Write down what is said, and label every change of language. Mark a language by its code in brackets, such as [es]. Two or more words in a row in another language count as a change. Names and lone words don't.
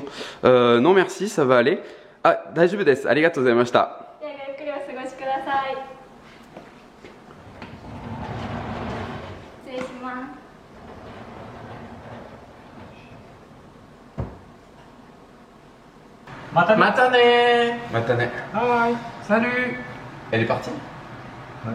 [fr] Non merci, ça va aller. [ja] あ、大丈夫です。ありがとうございました. ではゆっくりお過ごしください。失礼します。 Matane. Matane. [fr] Bye. Salut. Elle est partie? Ouais.